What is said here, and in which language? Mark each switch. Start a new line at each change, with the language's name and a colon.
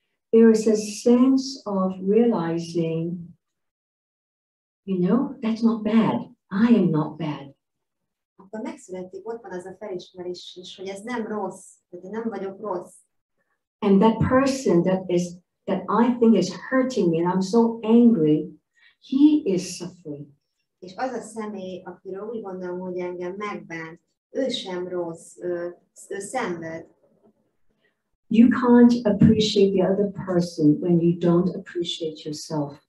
English: there is a sense of realizing, that's not bad. I am not bad.
Hungarian: akkor megszületik, ott van az a felismerés is, hogy ez nem rossz, hogy nem vagyok rossz.
English: And that person that I think is hurting me and I'm so angry, he is suffering.
Hungarian: És az a személy, akiről úgy gondolom, hogy engem megbánt, ő sem rossz, ő szenved.
English: You can't appreciate the other person when you don't appreciate yourself.